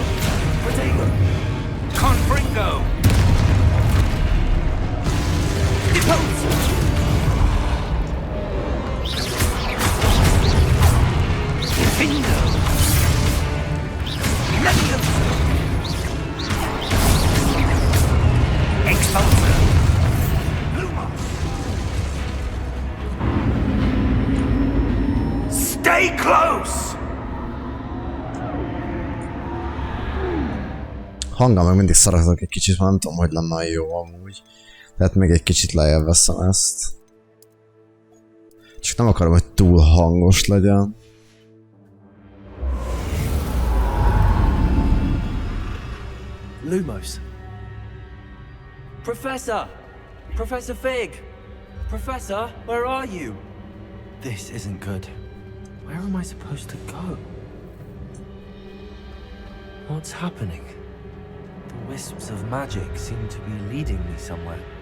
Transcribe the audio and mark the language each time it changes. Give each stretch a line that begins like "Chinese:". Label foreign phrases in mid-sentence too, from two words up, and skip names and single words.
English: Potato! Confringo! Deposo! Findo! Levioso! Exposo! Lumos! Stay close!
Hungarian: Hanggal meg mindig szaradok egy kicsit, mert nem tudom, hogy lenne jó amúgy. Tehát még egy kicsit lejjebb veszem ezt. Csak nem akarom, hogy túl hangos legyen.
English: Lumos. Professor! Professor Fig! Professor, where are you? This isn't good. Where am I supposed to go? What's happening? The wisps of magic seem to be leading me somewhere.